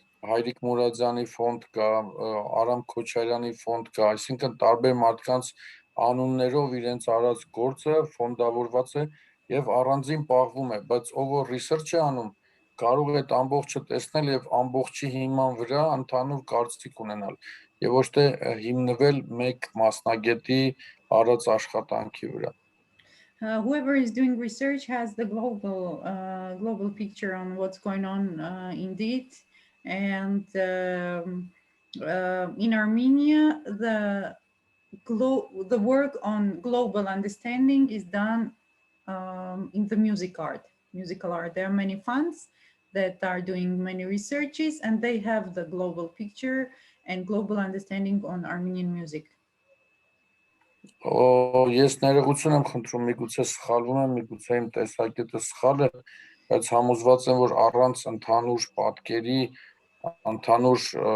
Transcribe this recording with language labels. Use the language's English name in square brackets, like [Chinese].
[Armenian] Հայրիկ Մուրադյանի ֆոնդ կա, Արամ Քոչարյանի ֆոնդ կա, այսինքն տարբեր մարդկանց անուններով իրենց արած գործը ֆոնդավորված է եւ առանձին պահվում է, բայց ով որ research է անում, կարող է այդ ամբողջը տեսնել եւ ամբողջի հիման վրա ընդհանուր կարծիք ունենալ եւ ոչ թե հիմնվել մեկ մասնագետի արած աշխատանքի վրա։ [English] Whoever is doing research has the global picture on what's going on indeed, and in Armenia, the work on global understanding is done in the musical art. There are many funds that are doing many researches, and they have the global picture and global understanding on Armenian music. [Armenian] Ես ներողություն եմ խնդրում, միգուցե սխալվում եմ, միգուցե իմ տեսակետը սխալ է, բայց համոզված եմ, որ առանց ընդհանուր պատկերի, ընդհանուր